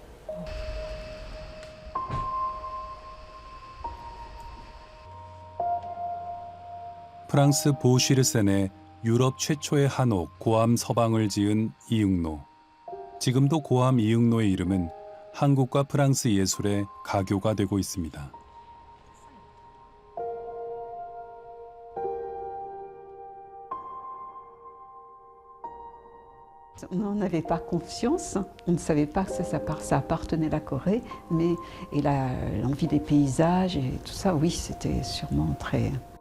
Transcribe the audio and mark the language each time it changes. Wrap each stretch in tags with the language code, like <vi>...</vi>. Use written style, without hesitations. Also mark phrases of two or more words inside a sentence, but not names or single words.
<ko>프랑스 보쉬르센의 유럽 최초의 한옥 고암 서방을 지은 이응노. 지금도 고암 이응노의 이름은 한국과 프랑스 예술의 가교가 되고 있습니다.</ko> <fr>On n'en avait pas conscience, on ne savait pas que ça appartenait à la Corée, mais l'envie des paysages et tout ça, oui, c'était sûrement très...</fr>